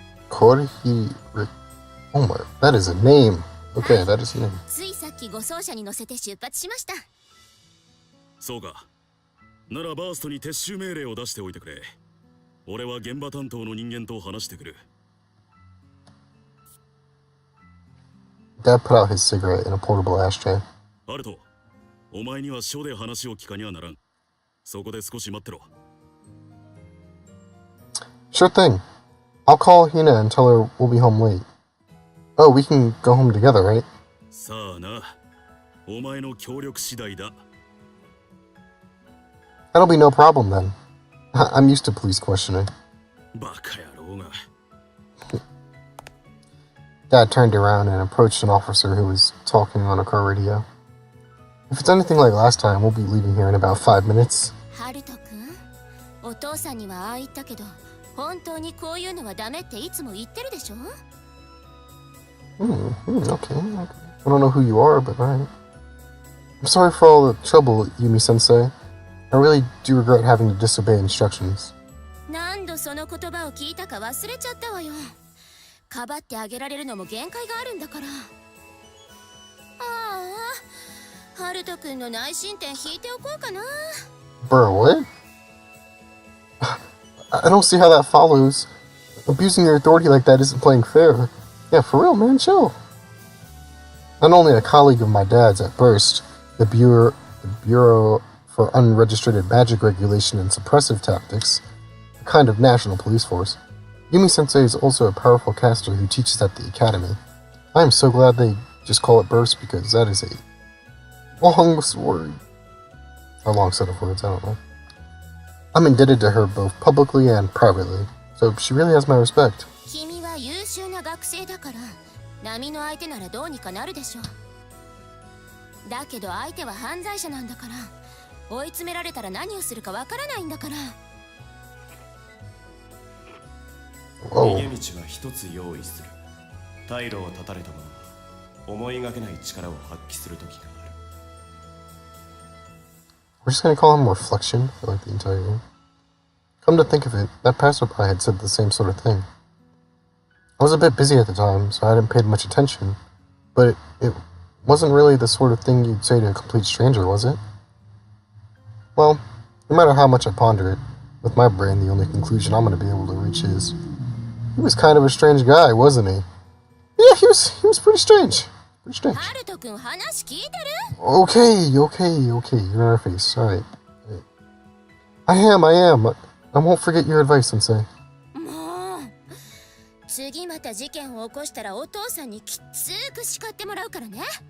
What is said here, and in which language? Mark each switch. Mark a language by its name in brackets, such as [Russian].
[English] Korihiri. Oh my, that is a name. Okay, that is a name. [Japanese] ついさっき護送車に乗せて出発しました。そうか。ならバーストに撤収命令を出しておいてくれ。俺は現場担当の人間と話してくる。 [English] Dad put out his cigarette in a portable ashtray. [Japanese] ハルト、お前には署で話を聞かにはならん。そこで少し待ってろ。 [English] Sure thing. I'll call Hina and tell her we'll be home late. Oh, we can go home together, right? [Japanese] さあな、お前の協力次第だ。 [English] That'll be no problem then. I'm used to police questioning. [Japanese] バカ野郎が。 [English] Dad turned around and approached an officer who was talking on a car radio. If it's anything like last time, we'll be leaving here in about 5 minutes. [Japanese] ハルト君、お父さんにはああ言ったけど、本当にこういうのはダメっていつも言ってるでしょ？ [English] Okay. I don't know who you are, but alright. I'm sorry for all the trouble, Yumi-sensei. I really do regret having to disobey instructions. [Japanese] 何度その言葉を聞いたか忘れちゃったわよ。かばってあげられるのも限界があるんだから。ああ、ハルト君の内申点引いておこうかな。 [English] Bro, what? I don't see how that follows. Abusing your authority like that isn't playing fair. Yeah, for real, man, chill. Not only a colleague of my dad's at Burst, the Bureau for Unregistered Magic Regulation and Suppressive Tactics, a kind of national police force, Yumi-sensei is also a powerful caster who teaches at the academy. I am so glad they just call it Burst because that is a long word. A long set of words, I don't know. I'm indebted to her both publicly and privately, so she really has my respect. [Japanese] 君は優秀な学生だから、波の相手ならどうにかなるでしょ。だけど相手は犯罪者なんだから、追い詰められたら何をするかわからないんだから。逃げ道は一つ用意する。退路を断たれた者は思いがけない力を発揮する時がある。 [English] We're just gonna call him Reflection for like the entire game. Come to think of it, that passerby had said the same sort of thing. I was a bit busy at the time, so I hadn't paid much attention, but it wasn't really the sort of thing you'd say to a complete stranger, was it? Well, no matter how much I ponder it, with my brain the only conclusion I'm gonna be able to reach is he was kind of a strange guy, wasn't he? Yeah, he was pretty strange. Pretty strange. [Japanese] ハルト君、話聞いてる？ [English] Okay, you're in our face. Alright. I am. I won't forget your advice, Sensei. [Japanese] もう、次また事件を起こしたらお父さんにきつく叱ってもらうからね。